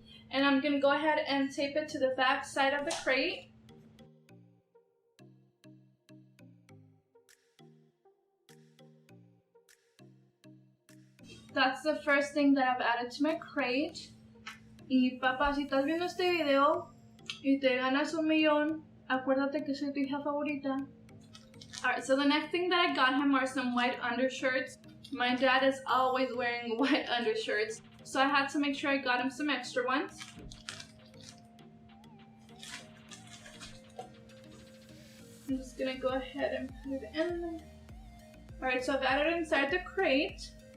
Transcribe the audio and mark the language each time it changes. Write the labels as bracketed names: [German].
[English] And I'm gonna go ahead and tape it to the back side of the crate. That's the first thing that I've added to my crate. [Spanish] Y papá, si estás viendo este video y te ganas $1 millón, acuérdate que soy tu hija favorita. [English] Alright, so the next thing that I got him are some white undershirts. My dad is always wearing white undershirts, so I had to make sure I got him some extra ones. I'm just gonna go ahead and put it in there. Alright, so I've added it inside the crate.